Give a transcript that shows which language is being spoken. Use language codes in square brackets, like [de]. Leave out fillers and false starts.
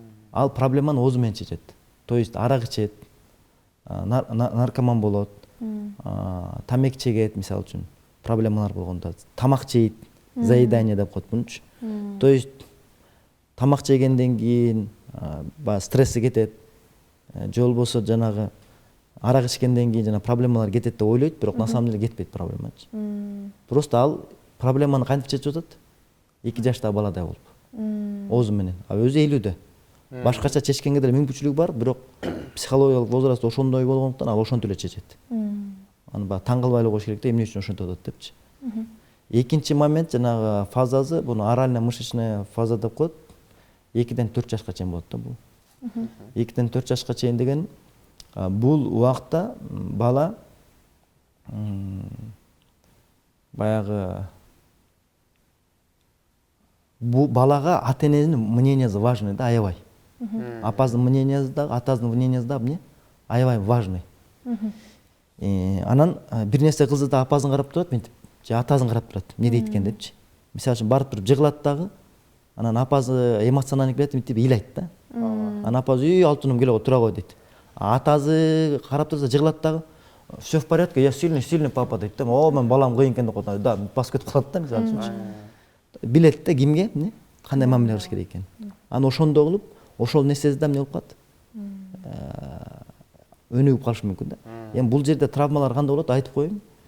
[ky] Ал проблеманы оозу менен чечет. То есть арак ичет, наркоман болот, тамеки чегет, мисалы үчүн проблемалар болгондо, тамак жейт, заедание деп коет мунчу. То есть тамак жегенден кийин стресси кетет, же болбосо жанагы арак ичкенден кийин жана проблемалар кетет деп ойлойт, бирок [ru] на самом деле [ky] кетпейт проблемачы. Просто ал проблеманы кантип чечип атат? 2 жаштагы баладай болуп, оозу менен. А өзү 50дө. Башкача чечкенге деле мүмкүнчүлүгү бар, бирок психологиялык возраст ошондой болгондуктан ал ошентип эле чечет. Аны баягы таң кылбай эле коюш керек да, эмне үчүн ошентип атат депчи. Экинчи момент жанагы фазасы, буну орально мышечная фаза деп коет. 2ден 4 жашка чейин болот да бул. 2ден 4 жашка чейин деген бул убакта бала баягы бул балага ата-эненин мнениясы важный да, аябай. Апасынын мнениясы да, атасынын мнениясы да эмне? Аябай важный. Анан бир нерсе кылса да апасын карап турат, мынтип, же атасын карап турат, эмне дейт экен депчи. Мисалы үчүн барып туруп жыгылат дагы, анан апасы эмоционально келет, мынтип ыйлайт да. Анан апасы алтыным келе тура кой дейт. Атасы карап турса жыгылат дагы, [ru] все в порядке, я сильный папа [ky] дейт да. О, мен балам кыйын экен деп коет. Да, басып кетип калат да, мисалы үчүн. Билет да кимге, эмне, кандай мамиле кылыш керек экенин. Анан ошондой кылып, ошол нерсеси да эмне болуп калат? Өнүгүп калышы мүмкүн да. Эми бул жерде травмалар кандай болот айтып коеюн.